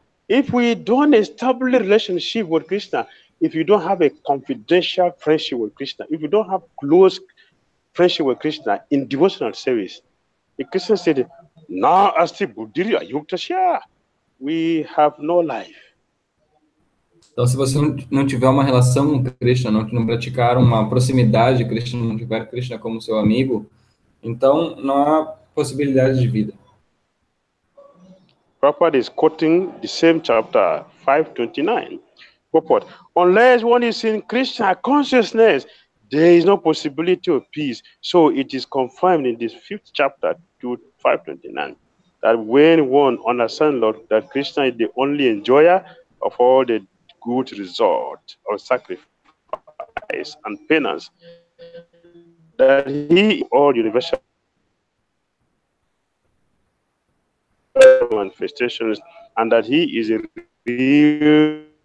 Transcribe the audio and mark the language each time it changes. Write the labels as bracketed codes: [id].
[en] If we don't establish a relationship with Krishna, if you don't have a confidential friendship with Krishna, if you don't have close friendship with Krishna in devotional service, the Krishna said, [sa] Na asti buddhira yuktasya. [en] We have no life. [pt] Então, se você não tiver uma relação com Krishna, não praticar uma proximidade de Krishna, não tiver Krishna como seu amigo, então não há possibilidade de vida. [en] Prabhupada is quoting the same chapter 529. Purport: unless one is in Krishna consciousness, there is no possibility of peace. So it is confirmed in this 5th chapter to 529 that when one understands, Lord, that Krishna is the only enjoyer of all the good result of sacrifice and penance, that he all universal manifestations, and that he is a real.